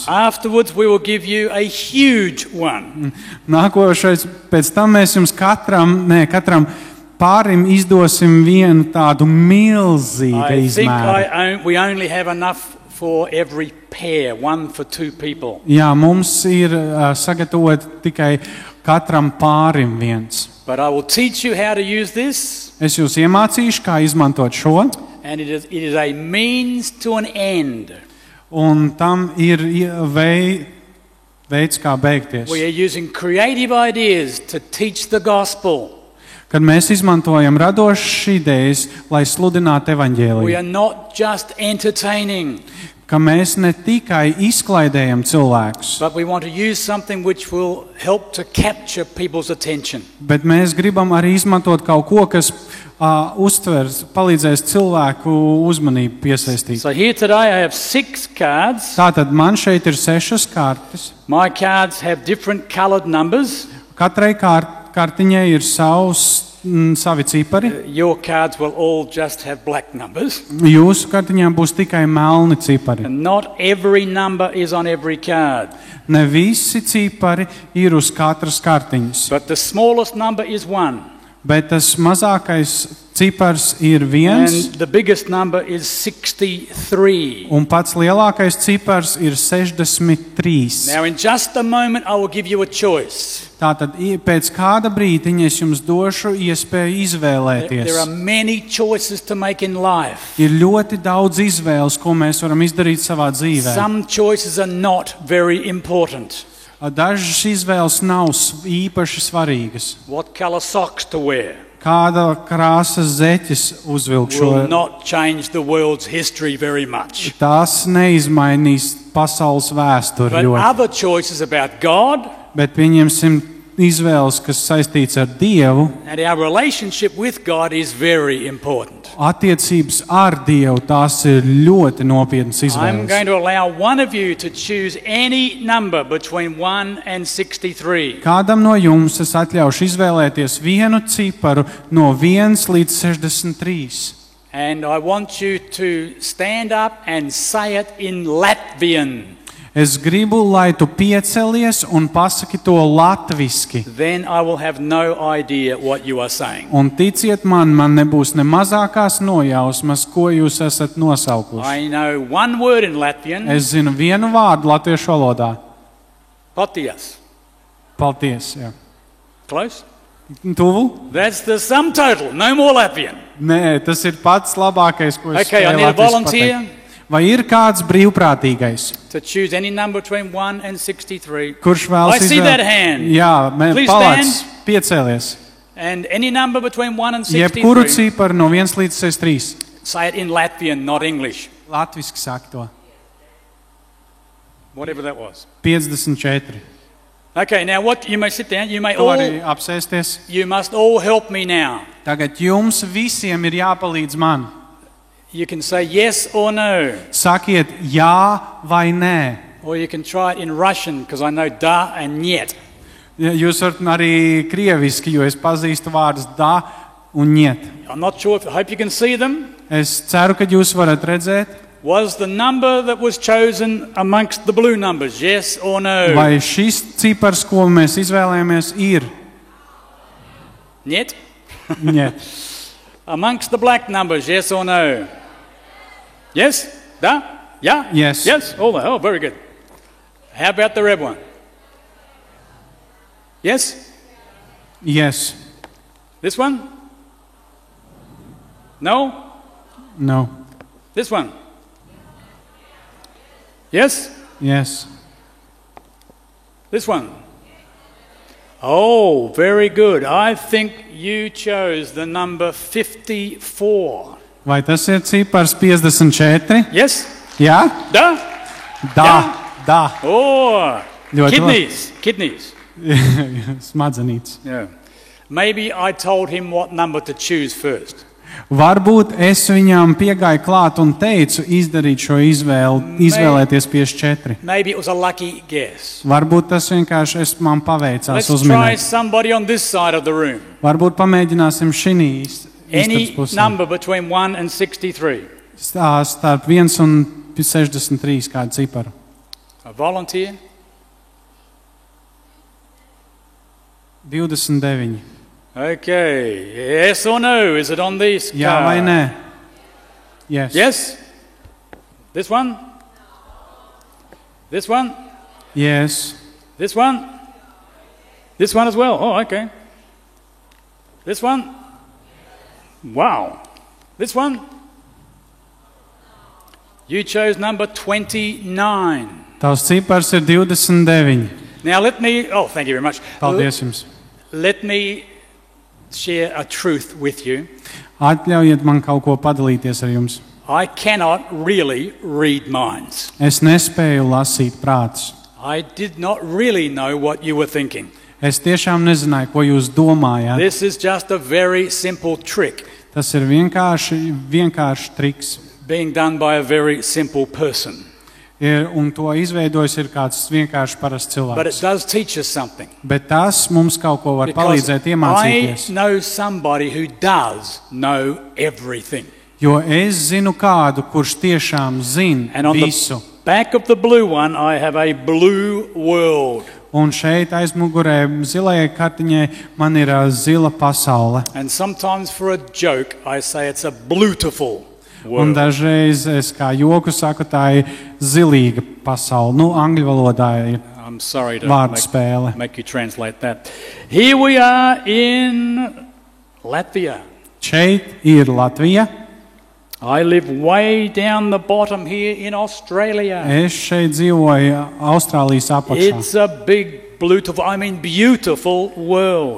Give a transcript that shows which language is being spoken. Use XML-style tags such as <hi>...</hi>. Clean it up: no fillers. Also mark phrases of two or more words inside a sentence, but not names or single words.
<en>Afterwards, we will give you a huge one.</en> <lv>Nākošais, pēc tam mēs jums katram pārim izdosim vienu tādu milzīgu</lv> <en>I think</en> <lv>izmēru.</lv> <en>we only have enough for every pair, one for two people.</en> <lv>Jā, mums ir sagatavot tikai katram pārim viens.</lv> <en>But I will teach you how to use this,</en> <lv>Es jūs iemācīšu, kā izmantot šo,</lv> <en>and it is a means to an end.</en> <lv>un tam ir veids, kā beigties.</lv> <en>We are using creative ideas to teach the gospel.</en> <lv>Kad mēs izmantojam radošas idejas, lai sludinātu</lv> <en>We</en> <lv>evaņģēliju,</lv> <en>are not just entertaining,</en> <lv>ka mēs ne tikai izklaidējam cilvēkus,</lv> <en>but we want to use something which will help to capture people's attention.</en> <lv>bet mēs gribam arī izmantot kaut ko, kas uztvers, palīdzēs cilvēku uzmanību piesaistīt.</lv> <en>So here today I have 6 cards.</en> <lv>Tātad man šeit ir 6 kartes.</lv> <en>My cards have different coloured numbers.</en> <lv>Katrai kartiņai ir savi cipari.</lv> <en>Your cards will all just have black numbers.</en> <lv>Jūsu kartiņām būs tikai melni cipari.</lv> <en>And not every number is on every card.</en> <lv>Ne visi cipari ir uz katras kartiņas,</lv> <en>But the smallest number is 1.</en> <lv>bet tas mazākais cipars ir 1,</lv> <en>And the biggest number is 63.</en> <lv>un pats lielākais cipars ir 63.</lv> <en>Now in just a moment I will give you a choice.</en> <lv>Tātad pēc kāda brīdiņa es jums došu iespēju izvēlēties.</lv> <en>There are many choices to make in life.</en> <lv>Ir ļoti daudz izvēles, ko mēs varam izdarīt savā dzīvē.</lv> <en>Some choices are not very important.</en> <lv>Dažas izvēles nav īpaši svarīgas.</lv> <en>What colour socks to wear</en> <lv>Kāda krāsas zeķes uzvilkšo,</lv> <en>will not change the world's history very much.</en> <lv>tās neizmainīs pasaules vēsturi</lv> <en>But</en> <lv>ļoti.</lv> <en>other choices about God</en> <lv>Bet pieņemsim izvēles, kas saistīts ar Dievu.</lv> <en>and our relationship with God is very important.</en> <lv>Attiecības ar Dievu, tās ir ļoti nopietnas</lv> <en>I'm</en> <lv>izvēles.</lv> <en>going to allow one of you to choose any number between 1 and 63.</en> <lv>Kādam no jums es atļaušu izvēlēties vienu ciparu no 1 līdz 63.</lv> <en>And I want you to stand up and say it in Latvian.</en> <lv>Es gribu, lai tu piecelies un pasaki to latviski.</lv> <en>Then I will have no idea what you are saying.</en> <lv>Un ticiet man nebūs ne mazākās nojausmas, ko jūs esat nosaukuši.</lv> <en>I know one word in Latvian.</en> <lv>Es zinu vienu vārdu latviešu valodā. Potias. Paldies. Jā.</lv> <en>Close?</en> <lv>Tuvu?</lv> <en>That's the sum total. No more Latvian.</en> <lv>Nē, tas ir pats labākais, ko es</lv> <en>Okay, I</en> <lv>spēju</lv> <en>need a</en> <lv>latviski</lv> <en>volunteer.</en> <lv>pateikt. Vai ir kāds brīvprātīgais,</lv> <en>To choose any number between 1 and 63.</en> <lv>kurš vēlas</lv> <en>I see that hand.</en> <lv>Jā,</lv> <en>Please</en> <lv>palāc, piecēlies.</lv> <en>And any number between 1 and 63.</en> <lv>Jebkuru ciparu no 1 līdz 63.</lv> <en>Say it in Latvian, not English.</en> <lv>Latviski saka to.</lv> <en>Whatever that was. 54. Okay, now what? You may sit down. You may</en> <lv>Tu vari</lv> <en>all.</en> <lv>apsēsties.</lv> <en>You must all help me now.</en> <lv>Tagad jums visiem ir jāpalīdz man.</lv> <en>You can say yes or no,</en> <lv>Sakiet jā vai nē.</lv> <en>or you can try it in Russian because I know da and niet.</en> <lv>Ja, jūs varat arī krieviski, jo es pazīstu vārdus da un niet.</lv> <en>I'm not sure. I hope you can see them.</en> <lv>Es ceru, ka jūs varat redzēt,</lv> <en>Was the number that was chosen amongst the blue numbers? Yes or no?</en> <lv>vai šis cipars, ko mēs izvēlējāmies, ir Niet. niet.</lv> <en>Amongst the black numbers, yes or no? Yes? Da? Yeah? Yes. Yes? Oh, very good. How about the red one? Yes? Yes. This one? No? No. This one? Yes? Yes. This one? Oh, very good. I think you chose the number 54.</en> <lv>Vai tas ir cipars 54?</lv> <en>Yes?</en> <lv>Jā?</lv> <ru>Da? Da. Da.</ru> <en>Oh,</en> <lv>Ļoti</lv> <en>kidneys.</en> <lv>Smadzenītes.</lv> <en>Yeah. Maybe I told him what number to choose first.</en> <lv>Varbūt es viņām piegāju klāt un teicu izdarīt šo izvēli, izvēlēties 54.</lv> <en>Maybe it was a lucky guess.</en> <lv>Varbūt tas vienkārši man paveicās</lv> <en>Let's try</en> <lv>uzminēt.</lv> <en>somebody on this side of the room.</en> <lv>Varbūt pamēģināsim šī</lv> <en>Any number between 1 and 63.</en> <lv>starp 1 un 63 kādu ciparu.</lv> <en>A volunteer? 29. Okay. Yes or no? Is it on these cards?</en> <lv>Jā vai nē?</lv> <en>Yes. Yes? This one? This one? Yes. This one? This one as well? Oh, okay. This one? Wow. This one? You chose number 29.</en> <lv>Tavs cipars ir 29.</lv> <en>Now thank you very much.</en> <lv>Paldies jums.</lv> <en>Let me share a truth with you.</en> <lv>Atļaujiet man kaut ko padalīties ar jums.</lv> <en>I cannot really read minds.</en> <lv>Es nespēju lasīt prātus.</lv> <en>I did not really know what you were thinking.</en> <lv>Es tiešām nezināju, ko jūs domājat.</lv> <en>This is just a very simple trick</en> <lv>Tas ir vienkārši triks.</lv> <en>being done by a very simple person.</en> <lv>Un to izveidojis ir kāds vienkārši parasts</lv> <en>But it</en> <lv>cilvēks.</lv> <en>does teach us something.</en> <lv>Bet tas mums kaut ko var</lv> <en>Because</en> <lv>palīdzēt</lv> <en>I</en> <lv>iemācīties.</lv> <en>know somebody who does know everything.</en> <lv>Jo es zinu kādu, kurš tiešām zina</lv> <en>And on</en> <lv>visu.</lv> <en>the back of the blue one, I have a blue world.</en> <lv>Un šeit aizmugurē zilajai kartiņai man ir zila pasaule.</lv> <en>And sometimes for a joke, I say it's a bluetiful</en> <lv>Un</lv> <en>world.</en> <lv>dažreiz es kā joku saku, tā ir zilīga pasaule. Nu, angļu valodā ir</lv> <en>I'm sorry to</en> <lv>vārdu spēle.</lv> <en>make you translate that. Here we are in Latvia.</en> <lv>Šeit ir Latvija.</lv> <en>I live way down the bottom here in Australia.</en> <lv>Es šeit dzīvoju Austrālijas apakšā.</lv> <en>It's a big, beautiful world.</en>